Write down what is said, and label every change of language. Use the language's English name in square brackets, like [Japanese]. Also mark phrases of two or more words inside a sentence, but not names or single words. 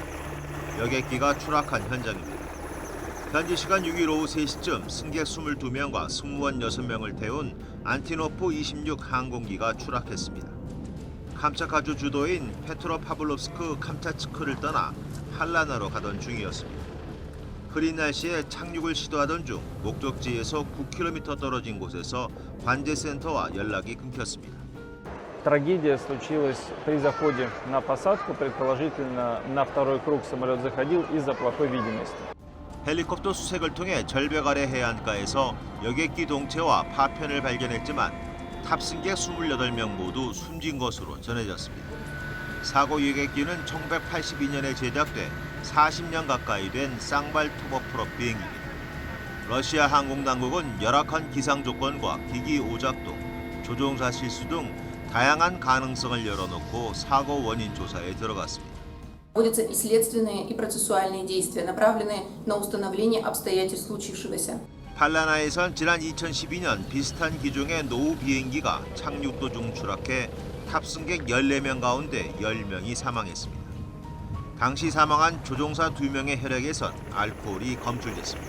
[Korean] 여객기가 추락한 현장입니다. 현지 시간 6일 오후 3시쯤 승객 22명과 승무원 6명을 태운 안티노프 26 항공기가 추락했습니다. 캄차카주 주도인 페트로파블롭스크 캄차츠크를 떠나 팔라나로 가던 중이었습니다. 흐린 날씨에 착륙을 시도하던 중 목적지에서 9km 떨어진 곳에서 관제센터와 연락이 끊겼습니다. [Russian] Трагедия случилась при заходе на посадку. Предположительно, на второй круг самолет заходил из-за плохой видимости. [Korean] 헬리콥터 수색을 통해 절벽 아래 해안가에서 여객기 동체와 파편을 발견했지만 탑승객 28명 모두 숨진 것으로 전해졌습니다. 사고 여객기는 1982년에 제작돼 40년 가까이 된 쌍발 투버프롭 비행기입니다. 러시아 항공당국은 열악한 기상 조건과 기기 오작동, 조종사 실수 등 다양한 가능성을 열어놓고 사고 원인 조사에 들어갔습니다. [Russian] Проводятся и следственные, и процессуальные действия, направленные на установление обстоятельств случившегося. [Korean] 팔라나에선 지난 2012년 비슷한 기종의 노후 비행기가 착륙 도중 추락해 탑승객 14명 가운데 10명이 사망했습니다. 당시 사망한 조종사 2명의 혈액에선 알코올이 검출됐습니다.